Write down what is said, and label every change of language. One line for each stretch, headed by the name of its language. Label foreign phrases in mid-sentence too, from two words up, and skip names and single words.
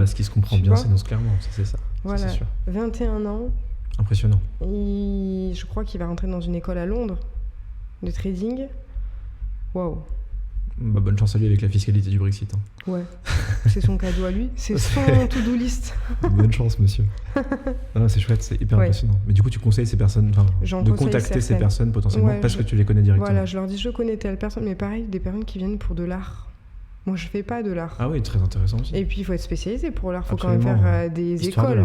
French: ce qui se comprend bien, c'est clairement, c'est ça. Voilà, ça, c'est sûr. 21 ans. Impressionnant. Je crois qu'il va rentrer dans une école à Londres de trading. Waouh. Bonne chance à lui avec la fiscalité du Brexit. Hein. Ouais, c'est son cadeau à lui. C'est son
English: to-do list.
French: Bonne chance, monsieur. C'est chouette, c'est hyper impressionnant. Mais du coup, tu conseilles ces personnes, de contacter ces personnes potentiellement parce que tu les connais directement. Voilà, je leur dis je connais telle personne, mais pareil, des personnes qui viennent pour de l'art. Moi, je fais pas de l'art. Ah oui, très intéressant aussi. Et puis, il faut être spécialisé pour l'art. Il faut quand même faire des écoles.